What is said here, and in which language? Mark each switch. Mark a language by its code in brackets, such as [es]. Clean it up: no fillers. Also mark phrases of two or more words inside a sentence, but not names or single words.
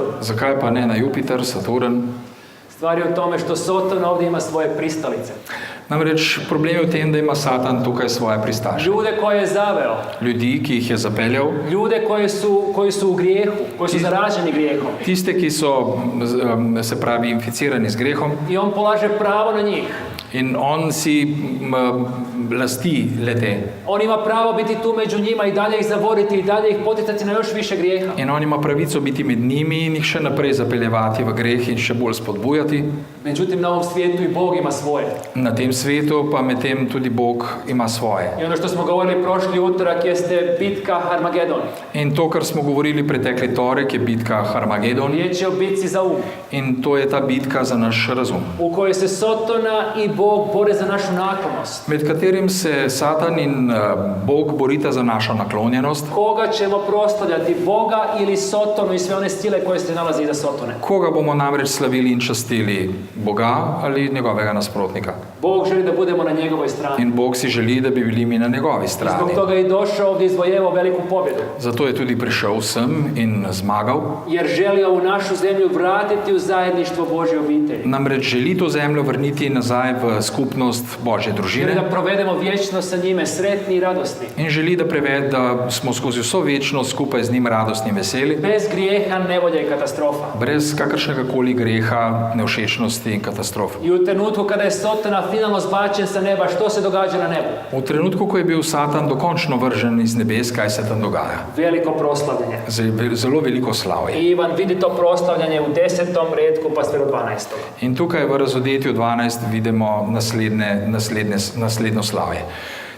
[sl] Zakaj pa ne na Jupiter, Saturn? [hr] Stvar je u tome što Sotona ovdje ima svoje pristalice. [sl] Namreč problem je v tem, da ima Satan tukaj svoje pristaše. [hr] Ljude koje je zaveo. [sl] Ljudi, ki jih je zapeljal, [hr] Ljude koji su u grijehu, koji su zaraženi grijehom. [sl] tiste, ki so, se pravi, inficirani z grehom, [hr] I on polaže pravo na njih. [sl] in on si lasti lete. [hr] On ima pravo biti tu među njima i dalje ih zavoditi i dalje ih poticati na još više grijeha. [sl] In on ima pravico biti med njimi in jih še naprej zapeljevati v greh in še bolj spodbujati. [hr] Međutim, na ovom svijetu i Bog ima svoje. [sl] Na tem svetu pa medtem tudi Bog ima svoje. [hr] I ono što smo govorili prošli utorak jeste bitka Harmagedon. [sl] In to, kar smo govorili pretekli torek, je bitka Harmagedon. [hr] Riječ je o bitci za [sl] In to je ta bitka za naš razum, [hr] u kojoj se Sotona i Bog bore za našu naklonost. [sl] med katerim se Satan in Bog borita za našo naklonjenost. [hr] Koga ćemo proslavljati, Boga ili Sotonu i sve one stile koje se nalazi iza Sotone? [sl] Koga bomo namreč slavili in častili? Boga ali njegovega nasprotnika? [hr] Bog želi da budemo na njegovoj strani. [sl] In Bog si želi, da bi bili mi na njegovi [hr] I [sl] strani. [hr] zbog toga je i došao ovdje izvojevao veliku pobjedu. [sl] Zato je tudi prišel sem in zmagal. [hr] Jer želi ovu našu zemlju vratiti u zajedništvo Božje obitelji. [sl] Namreč želi to zemljo vrniti nazaj v skupnost Božje [hr] Želi [sl] družine [hr] da provedemo vječnost sa njime, sretni i radosni. [sl] in želi, da smo skozi vso večnost skupaj z njim radostni in veseli, [hr] Bez grijeha, nevolja i katastrofa. [sl] brez kakršnega koli greha, nevšečnosti in katastrof. [hr] I u trenutku kada je Sotona finalno zbačen sa neba, što se događa na nebu? [sl] V trenutku, ko je bil Satan dokončno vržen iz nebes, kaj se tam dogaja? [hr] Veliko proslavljanje. [sl] Zelo veliko slavje. [hr] I Ivan vidi to proslavljanje u 10. redku pa sve do 12. [sl] In tukaj v razodetju 12 vidimo naslednjo slavje.